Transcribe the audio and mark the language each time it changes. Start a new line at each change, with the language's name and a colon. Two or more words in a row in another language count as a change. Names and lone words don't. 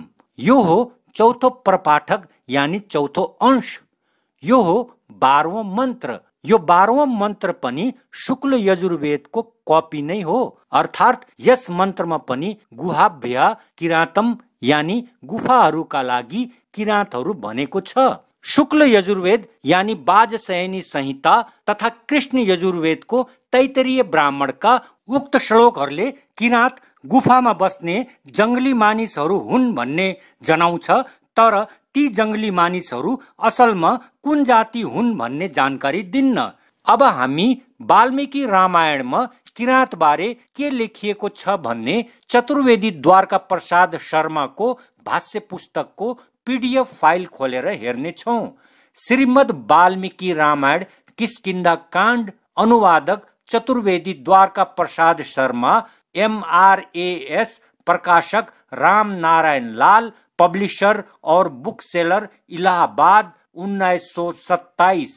Nepali: यो हो चौथो प्रपाठक यानी चौथो अंश। यो हो 12वां मन्त्र। यो 12वां मन्त्र पनि शुक्ल यजुर्वेदको कपी नै हो, अर्थात् यस मन्त्रमा पनि
Sanskrit: गुहाभ्य किरातम
Nepali: यानी गुफाहरूका लागि किराँतहरू भनेको छ। शुक्ल यजुर्वेद यानी वाजसयनी संहिता तथा कृष्ण यजुर्वेदको तैत्तिरीय ब्राह्मणका उक्त श्लोकहरूले किराँत गुफामा बस्ने जंगली मानिसहरू हुन् भन्ने जनाउँछ, तर ती जंगली मानिसहरू असलमा कुन जाति हुन् भन्ने जानकारी दिन्न। अब हामी वाल्मीकि रामायणमा किराँत बारे के लेखिएको छ भन्ने चतुर्वेदी द्वारका प्रसाद शर्माको भाष्य पुस्तकको पीडीएफ फाइल खोलेर हेर्ने छौं।
Hindi: श्रीमद् वाल्मीकि रामायण किष्किंधा कांड, अनुवादक चतुर्वेदी द्वारका प्रसाद शर्मा, MRAS, प्रकाशक राम नारायण लाल, पब्लिशर और
English: book seller
Hindi: इलाहाबाद 1927।